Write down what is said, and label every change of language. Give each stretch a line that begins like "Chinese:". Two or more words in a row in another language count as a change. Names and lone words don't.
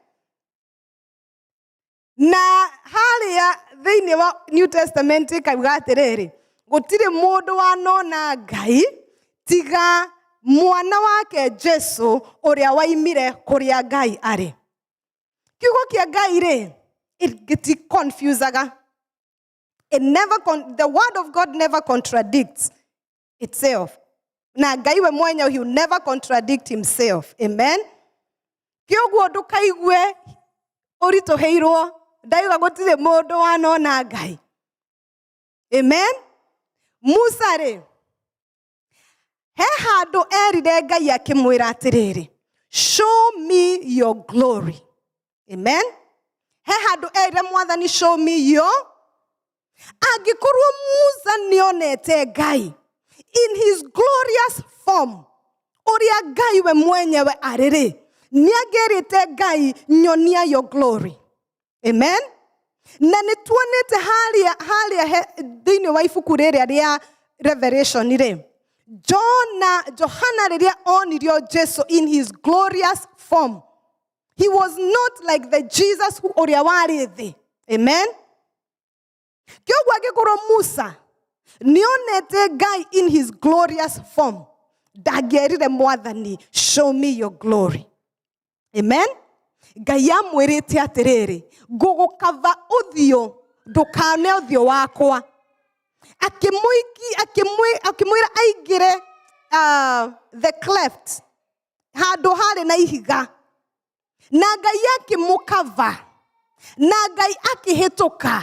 Kikuyu: Na harĩa thĩinĩ wa New Testament kauga atĩrĩrĩ, gũtirĩ mũndũ wanona Ngai tiga mwana wake Jesu ũrĩa waimire kũrĩa Ngai arĩ. Kiugo kĩa Ngai rĩ, it confusaga.
English: The word of God never contradicts itself.
Kikuyu: Na Ngai we mwenyewe,
English: he will never contradict himself. Amen.
Kikuyu: Kĩoguo ndũkaigue ũritũhĩirwo, ndaiga gũtirĩ mũndũ wanona Ngai. Amen. Musa rĩ, he handũ erire Ngai akĩmwĩra atĩrĩrĩ,
English: show me your glory.
Kikuyu: Amen. He handũ erire Mwathani,
English: show me your.
Kikuyu: Angĩkorwo Musa nĩonete Ngai
English: in his glorious form,
Kikuyu: ũrĩa Ngai we mwenyewe arĩ, nĩangĩrĩte Ngai, nyonia
English: your glory.
Kikuyu: Amen. Na nĩtuonete harĩa thĩinĩ wa ibuku rĩrĩa rĩa Revelation rĩ, Johana rĩrĩa onirio Jesu
English: in his glorious form, he was not like the Jesus
Kikuyu: ũrĩa warĩ thĩ. Amen. Kĩoguo angĩkorwo Musa nĩonete Ngai
English: in his glorious form,
Kikuyu: ndangĩerire Mwathani,
English: show me your glory. Amen.
Kikuyu: Ngai amwĩrĩte atĩrĩrĩ, ngũgũkava ũthiũ, ndũkane ũthiũ wakwa. Akĩmwĩra aingĩre
English: the cleft,
Kikuyu: handũ harĩ na ihiga, na Ngai akĩmũkava, na Ngai akĩhĩtũka.